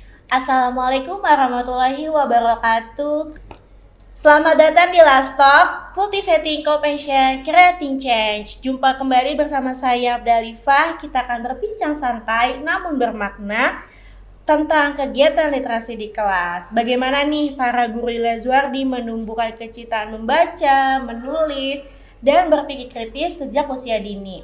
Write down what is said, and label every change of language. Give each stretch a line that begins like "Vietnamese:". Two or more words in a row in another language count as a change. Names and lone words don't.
Indonesian: Assalamualaikum warahmatullahi wabarakatuh. Selamat datang di Last Talk, Cultivating Compassion, Creating Change. Jumpa kembali bersama saya Abdalifah. Kita akan berbincang santai namun bermakna tentang kegiatan literasi di kelas. Bagaimana nih para guru di Lazuardi menumbuhkan kecintaan membaca, menulis, dan berpikir kritis sejak usia dini.